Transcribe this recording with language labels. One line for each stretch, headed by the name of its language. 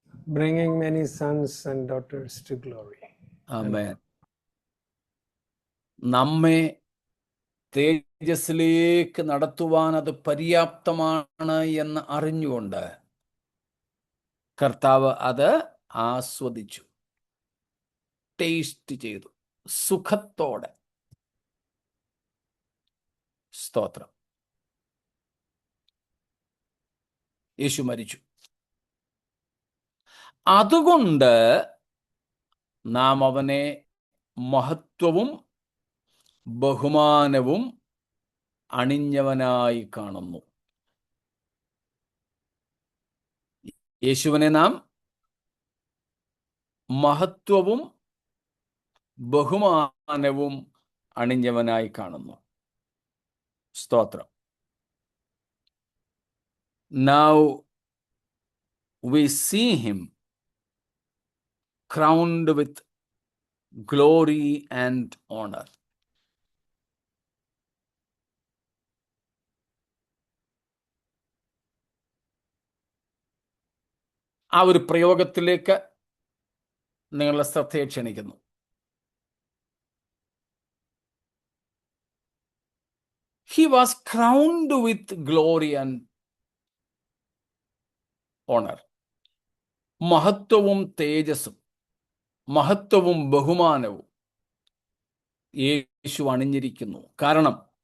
English: Bringing many sons and daughters to glory.
Malayalam: ആമേൻ. നമ്മെ തേജസ്സിലേക്ക് നടത്തുവാൻ അത് പര്യാപ്തമാണ് എന്ന് അറിഞ്ഞുകൊണ്ട് കർത്താവ് അത് ആസ്വദിച്ചു, ടേസ്റ്റ് ചെയ്തു, സുഖത്തോടെ. സ്തോത്രം. യേശു മരിച്ചു. അതുകൊണ്ട് നാം അവനെ മഹത്വവും ബഹുമാനവും അണിഞ്ഞവനായി കാണുന്നു. യേശുവിനെ നാം മഹത്വവും ബഹുമാനവും അണിഞ്ഞവനായി കാണുന്നു. സ്തോത്രം.
English: Now we see him crowned with glory and honor.
Malayalam: ആ ഒരു പ്രയോഗത്തിലേക്ക് നിങ്ങളുടെ ശ്രദ്ധയെ ക്ഷണിക്കുന്നു.
English: He was crowned with glory and honor.
Malayalam: മഹത്വവും തേജസ്സും മഹത്വവും ബഹുമാനവും യേശു അണിഞ്ഞിരിക്കുന്നു. കാരണം